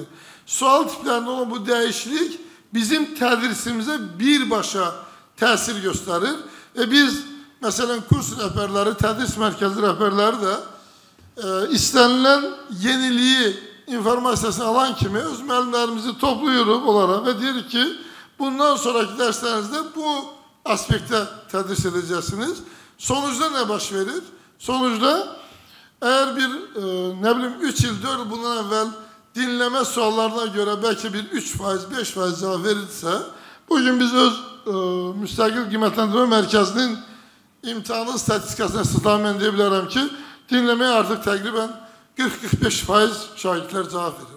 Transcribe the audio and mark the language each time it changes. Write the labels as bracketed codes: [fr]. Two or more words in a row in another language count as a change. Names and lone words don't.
[az] Sual tiplərində olan bu dəyişiklik bizim tədrisimizə birbaşa təsir göstərir və biz, məsələn, kurs rəhbərləri, tədris mərkəzi rəhbərləri də istənilən yeniliyi, informasiyasını alan kimi öz müəllimlərimizi toplayırıq onlara və deyirik ki, bundan sonraki dərslərinizdə bu aspektə tədris edəcəksiniz. Sonucda nə baş verir? [tr] Sonuçta eğer bir ne bileyim 3 yıl 4 yıl bundan evvel dinleme suallarına göre belki bir 3%, 5% cevap verilse, bugün [az] biz öz müstakil qiymətləndirmə mərkəzinin imtihanın statistikasına istinaden [tr] diyebilirim ki, dinlemeye artık takriben 40-45% şahitler cevap verir.